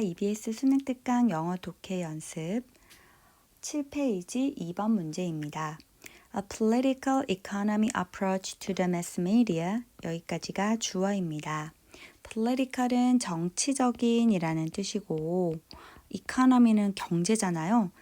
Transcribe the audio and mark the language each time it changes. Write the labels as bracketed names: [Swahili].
[Korean] EBS 수능 특강 영어 독해 연습 7페이지 2번 문제입니다. [English] A political economy approach to the mass media. [Korean] 여기까지가 주어입니다. political은 정치적인 이라는 뜻이고 economy는 경제잖아요.